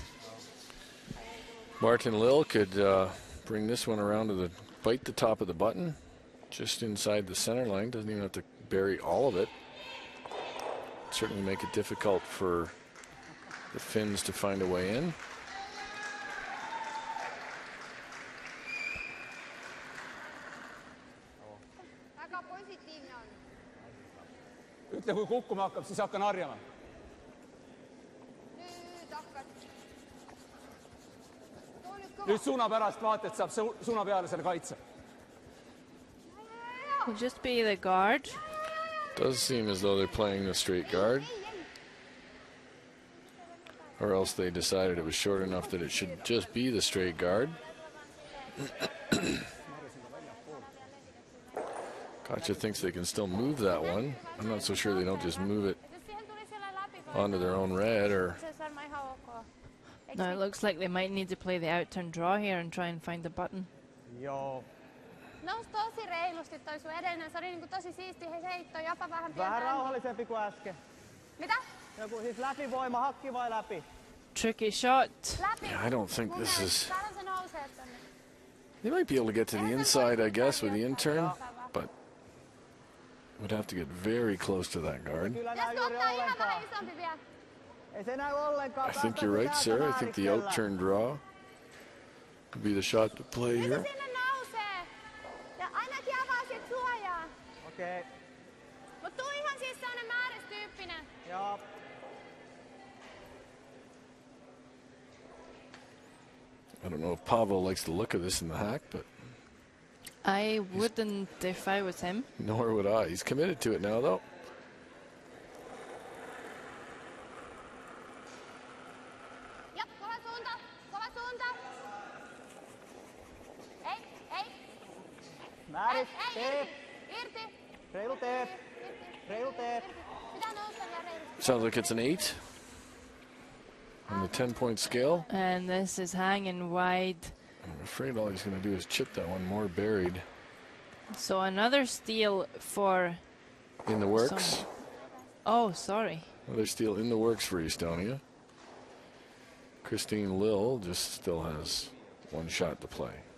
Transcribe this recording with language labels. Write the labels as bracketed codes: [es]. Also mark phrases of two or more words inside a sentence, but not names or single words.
[en] Martin Lill could bring this one around to bite the top of the button, just inside the center line. Doesn't even have to bury all of it. Certainly make it difficult for the Finns to find a way in. [et] Ütle, kui kukkuma hakkab, siis hakkan harjama. Nüüd suuna pärast vaata, et saab suuna peale selle kaitse. [en] Will just be the guard. Does seem as though they're playing the straight guard. Or else they decided it was short enough that it should just be the straight guard. Katja thinks they can still move that one. I'm not so sure they don't just move it onto their own red, or Now it looks like they might need to play the out-turn draw here and try and find the button. [fi] Joo. Nous tosi reilusti toi sun edellinen. Se oli niinku tosi siisti heitto, jopa vähän pientä. Vähän rauhallisempi kuin äsken. Mitä? Joku siis läpivoima, hakki vai läpi? [en] Tricky shot. [fi] Läpi. [en] Yeah, I don't think this is... [fi] Täällä se nousee tonne. [en] They might be able to get to the inside, I guess, with the in-turn, but would have to get very close to that guard. [fi] Kyllä näy Pitäisikö juuri ottaa ihan vähän ollenkaan. isompi vielä? Ei se näy ollenkaan. [en] I think you're right, Sarah. I think the out-turn draw would be the shot to play [fi] Nyt se [en] here. [fi] sinne nousee. Ja ainakin avaa sit suojaa. Okei. Okay. Mut tuu ihan siis sellainen määristyyppinen. Joo. [en] I don't know if Pavel likes the look of this in the hack, but I wouldn't if I was him. nor would I. He's committed to it now, though. [fi] Ja, kova suunta. Kova suunta. Ei, ei. Määrit. Ei, Teep. irti. Irti. Reilu teep. Reilu teep. Pitää nousta vielä reilusti. [en] Sounds like it's an 8 on the 10-point scale. And this is hanging wide. I'm afraid all he's going to do is chip that one more buried. So another steal for... In the works. Oh, sorry. Another steal in the works for Estonia. Christine Lill just still has one shot to play.